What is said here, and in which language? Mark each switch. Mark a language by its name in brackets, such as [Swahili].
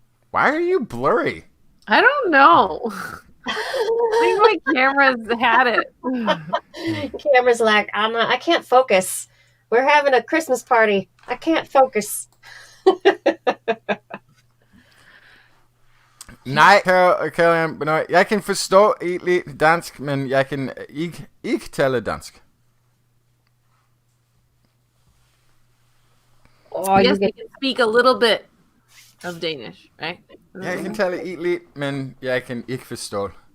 [English] Why are you blurry? I don't know. I think my camera's had it. Camera's like, I can't focus. We're having a Christmas party. I can't focus. [Danish] Nej, Caroline, men jeg kan forstå lidt dansk, men jeg kan ikke tale dansk. [English] Oh, Yes, you you get, can speak a little bit of Danish, right? [Danish] Jeg kan tale lidt, men jeg kan ikke forstå.